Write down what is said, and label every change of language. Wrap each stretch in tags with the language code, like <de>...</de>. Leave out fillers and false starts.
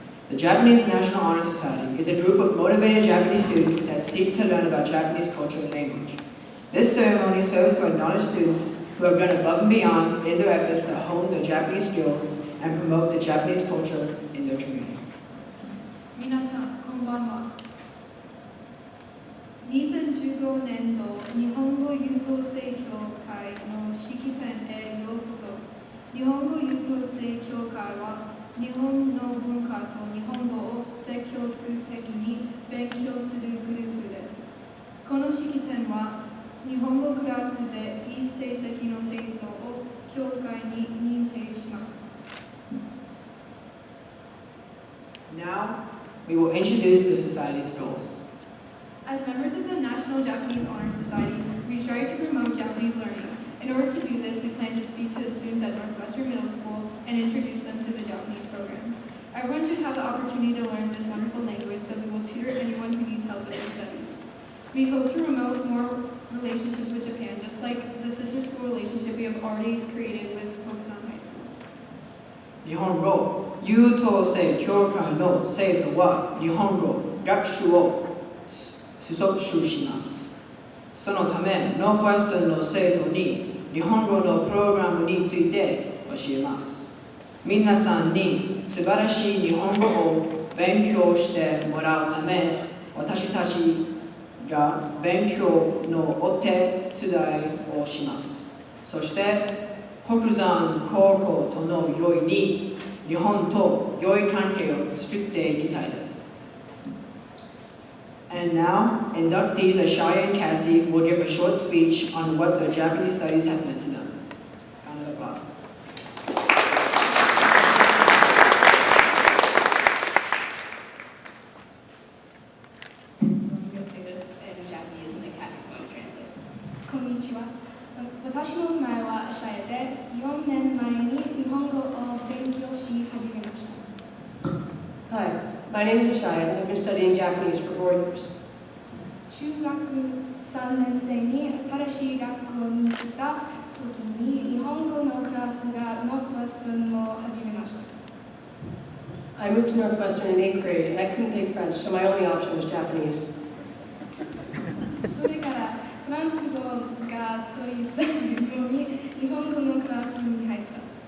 <en>The Japanese National Honor Society is a group of motivated Japanese students that seek to learn about Japanese culture and language. This ceremony serves to acknowledge students who have gone above and beyond in their efforts to hone their Japanese skills and promote the Japanese culture in their community.</en> <ja>皆さん、こんばんは。 2015年度日本語優等生協会の式典へようこそ。日本語優等生協会は日本の文化と日本語を積極的に勉強するグループです。この式典は日本語クラスでいい成績の生徒を協会に認定します。</ja> <en>Now, we will introduce the society's goals. As members of the National Japanese Honor Society, we strive to promote Japanese learning. In order to do this, we plan to speak to the students at Northwestern Middle School and introduce them to the Japanese program. Everyone should have the opportunity to learn this wonderful language, so we will tutor anyone who needs help with their studies. We hope to promote more relationships with Japan, just like the sister school relationship we have already created with Hokusan High School.</en> <ja>日本語優等生協会の生徒は日本語学習を推奨します。そのため、ノーファストンの生徒に日本語のプログラムについて教えます。皆さんに素晴らしい日本語を勉強してもらうため、私たちが勉強のお手伝いをします。そして、北山高校とのよいに日本と良い関係を作っていきたいです。</ja> <en>And now, inductees Ashaya and Cassie will give a short speech on what their Japanese studies have meant to them. Round of applause. So I'm going to say this in Japanese and then Cassie's going to translate.</en> <ja>こんにちは。私の名前はアシャヤで、4年前に日本語を勉強し始めました。</ja> <en>Hi, my name is Ashaya and I've been studying Japanese for 4 years.</en> <ja>中学3年生に新しい学校に来た時に日本語のクラスがノースウェストンを始めました。</ja> <en>I moved to Northwestern in 8th grade and I couldn't take French, so my only option was Japanese.</en> <ja>それからフランス語が取りたいのに日本語のクラスに入った。</ja>